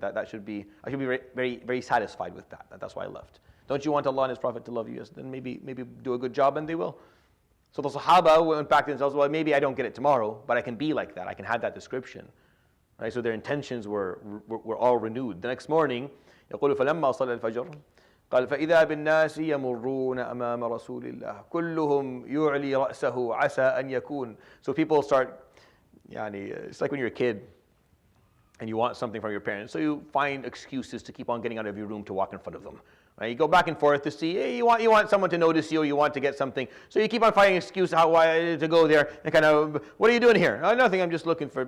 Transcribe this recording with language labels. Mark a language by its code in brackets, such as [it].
[en] I should be very, very, very satisfied with that. That's why I left. Don't you want Allah and His Prophet to love you? Yes, then maybe do a good job and they will. So the Sahaba went back to themselves, well, maybe I don't get it tomorrow, but I can be like that. I can have that description. Right? So their intentions were all renewed. The next morning, [ar] يقول فلما صلى الفجر قال فإذا بالناس يمرون أمام رسول الله كلهم يعلي رأسه عسى أن يكون. [en] So people start, it's like when you're a kid and you want something from your parents, so you find excuses to keep on getting out of your room to walk in front of them. Right? You go back and forth to see, hey, you want someone to notice you, you want to get something. So you keep on finding excuses why to go there and kind of, what are you doing here? Oh, nothing, I'm just looking for it.